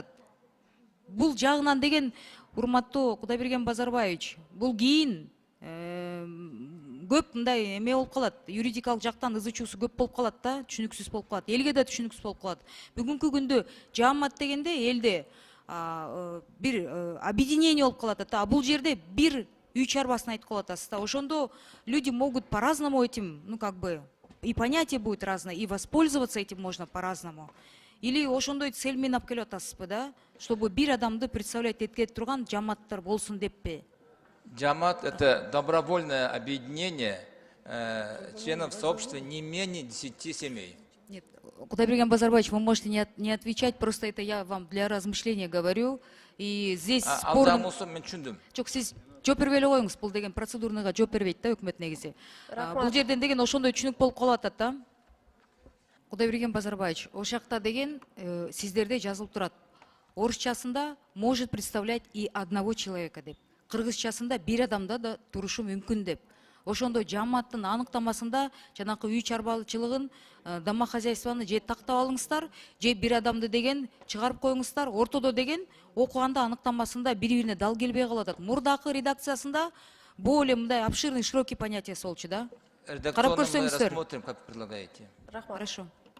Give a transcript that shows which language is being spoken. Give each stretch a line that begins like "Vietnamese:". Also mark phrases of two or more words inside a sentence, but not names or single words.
Kyrgyz: Бул жагынан деген урматтуу Кудайберген Базарбаевич, бул кийин көп мындай эме болуп калат, юридикалык жактан ызы чуусу көп болуп калат да, түшүнүксүз болуп калат, элге да түшүнүксүз болуп калат. Бүгүнкү күндө жаамат дегенде элде бир объединение болуп калат да, бул жерде бир үй чарбасын айтып калып атасыз да, ошондо
Russian: люди могут по-разному этим, ну как бы, и понятие будет разное, и воспользоваться этим можно по-разному.
Kyrgyz: Или ошондой цель менен алып келип атасызбы да, чтобы бир адамды представлять этке турган жааматтар болсун деппи?
Russian: Джамат – это добровольное объединение членов сообщества не менее 10 семей. Нет, Кудайберген Базарбаевич, вы можете не отвечать, просто это я вам для размышления говорю. И здесь спор...
Kyrgyz: Жок, сиз жооп бербей эле коюңуз, бул деген процедурныйга жооп бербейт да өкмөт негизи. Бул жерден деген ошондой түшүнүк болуп калып атат да. Кудайберген Базарбаевич, ошол жакта деген сиздерде жазылып турат.
Russian: Орусчасында может представлять и одного человека деп.
Kyrgyz: Кыргызчасында бир адамда да турушу мүмкүн деп. Ошондой жааматтын аныктамасында жанакы үй чарбачылыгын, домохозяйствоны же тактап алыңыздар, же бир адамды деген чыгарып коюңуздар. Ортодо деген окуганда аныктамасында бири-бирине дал келбей калып атат. Мурдакы редакциясында более мындай
Russian: обширный, широкий понятие
Kyrgyz: болчу да. Карап көрсөңүздөр.
Russian: Рассмотрим, как предлагаете. Хорошо.